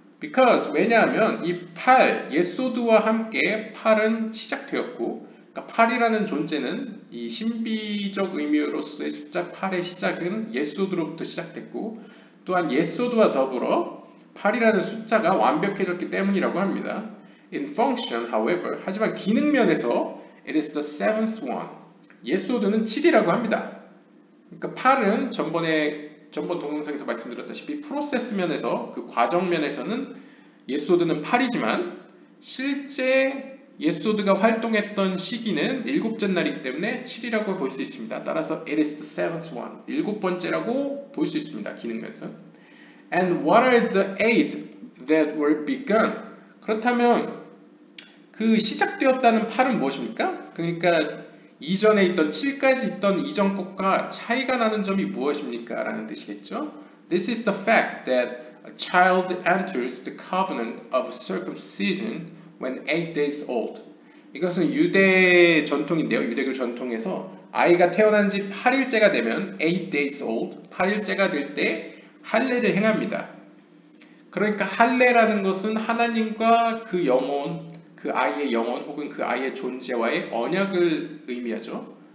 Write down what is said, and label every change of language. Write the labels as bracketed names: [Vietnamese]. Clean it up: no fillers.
[Korean] Because 왜냐하면 이 8, 예소드와 함께 8은 시작되었고, 그러니까 8이라는 존재는 이 신비적 의미로서의 숫자 8의 시작은 예소드로부터 시작됐고, 또한 예소드와 더불어 8이라는 숫자가 완벽해졌기 때문이라고 합니다. [English] In function, however, [Korean] 하지만 기능 면에서 [English] it is the seventh one. [Korean] 예소드는 7이라고 합니다. 그러니까 8은 전번 동영상에서 말씀드렸다시피 프로세스 면에서 그 과정 면에서는 예소드는 8이지만 실제 예소드가 활동했던 시기는 일곱째 날이기 때문에 7이라고 볼 수 있습니다. [English] 따라서 it is the seventh one. [Korean] 일곱 번째라고 볼 수 있습니다. 기능면에서. [English] And what are the eight that were begun? [Korean] 그렇다면 그 시작되었다는 8은 무엇입니까? 그러니까 이전에 있던 7까지 있던 이전 것과 차이가 나는 점이 무엇입니까? 라는 뜻이겠죠. [English] This is the fact that a child enters the covenant of circumcision when 8 days old. [Korean] 이것은 유대 전통인데요. 유대교 전통에서 아이가 태어난 지 8일째가 되면 [English] 8 days old, [Korean] 8일째가 될 때 할례를 행합니다. 그러니까 할례라는 것은 하나님과 그 영혼, 그 아이의 영혼 혹은 그 아이의 존재와의 언약을 의미하죠.